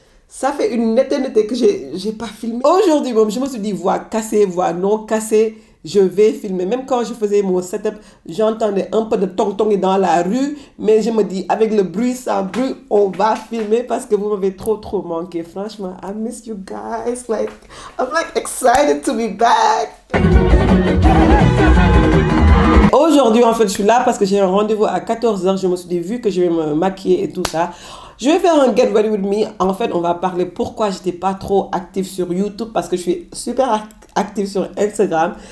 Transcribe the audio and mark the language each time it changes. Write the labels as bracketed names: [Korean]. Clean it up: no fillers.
[French] Ça fait une éternité que j'ai pas filmé. Aujourd'hui, bon, je me suis dit, voix cassée, voix non cassée, je vais filmer. Même quand je faisais mon setup, j'entendais un peu de tong-tong dans la rue. Mais je me dis, avec le bruit, sans bruit, on va filmer parce que vous m'avez trop manqué. Franchement, [English] I miss you guys. Like, I'm like excited to be back. [French] Aujourd'hui, en fait, je suis là parce que j'ai un rendez-vous à 14h. Je me suis dit, vu que je vais me maquiller et tout ça, je vais faire un Get Ready With Me. En fait, on va parler pourquoi j'étais pas trop active sur YouTube parce que je suis super active sur Instagram.